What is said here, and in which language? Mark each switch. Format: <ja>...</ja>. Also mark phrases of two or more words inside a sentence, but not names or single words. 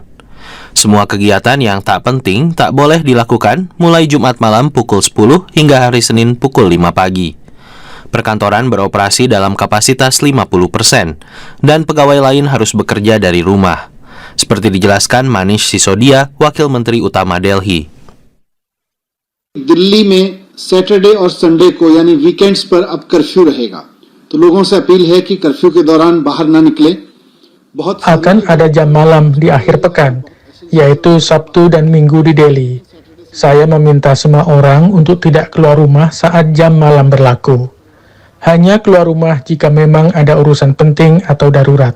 <id>Semua kegiatan yang tak penting tak boleh dilakukan mulai Jumat malam pukul 10 hingga hari Senin pukul 5 pagi. Perkantoran beroperasi dalam kapasitas 50%, dan pegawai lain harus bekerja dari rumah. Seperti dijelaskan Manish Sisodia, Wakil Menteri Utama Delhi.</id> <hi>दिल्ली में सैटरडे और संडे को यानी वीकेंड्स पर अब कर्फ्यू रहेगा तो लोगों से अपील है कि कर्फ्यू के दौरान बाहर न निकले.</hi> <id>Akan ada jam malam di akhir pekan, yaitu Sabtu dan Minggu di Delhi. Saya meminta semua orang untuk tidak keluar rumah saat jam malam berlaku. Hanya keluar rumah jika memang ada urusan penting atau darurat.</id>